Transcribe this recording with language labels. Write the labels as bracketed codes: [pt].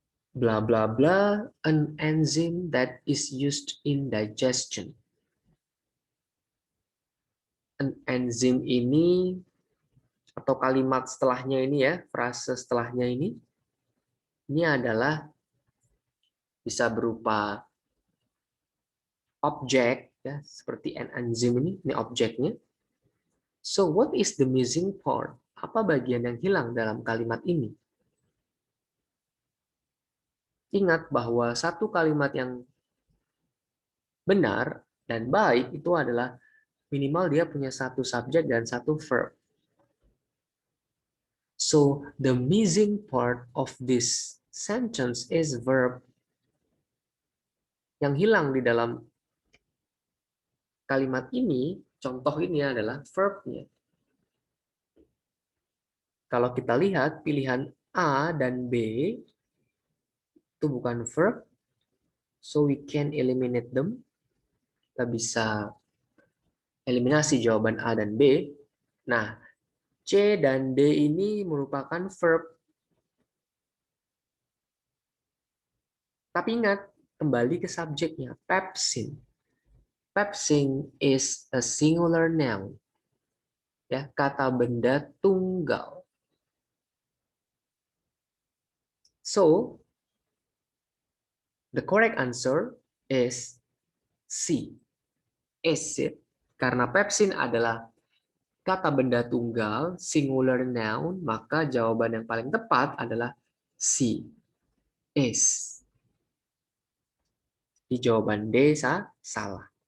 [en] blah blah blah, an enzyme that is used in digestion. [id] An enzyme ini atau kalimat setelahnya ini ya, frase setelahnya ini adalah bisa berupa objek ya, seperti an enzyme ini objeknya. [en] So what is the missing part? [id] Apa bagian yang hilang dalam kalimat ini? Ingat bahwa satu kalimat yang benar dan baik itu adalah minimal dia punya satu subjek dan satu verb. [en] So the missing part of this sentence is verb. [id] Yang hilang di dalam kalimat ini, contoh ini adalah verb-nya. Kalau kita lihat pilihan A dan B itu bukan verb, [en] so we can eliminate them. [id] Kita bisa eliminasi jawaban A dan B. Nah, C dan D ini merupakan verb. Tapi ingat, kembali ke subjeknya, pepsin. [en] Pepsin is a singular noun. Ya, [id] kata benda tunggal. [en] So, the correct answer is C. Acid. [id] Karena pepsin adalah kata benda tunggal, singular noun, maka jawaban yang paling tepat adalah C. Is. Di jawaban D salah.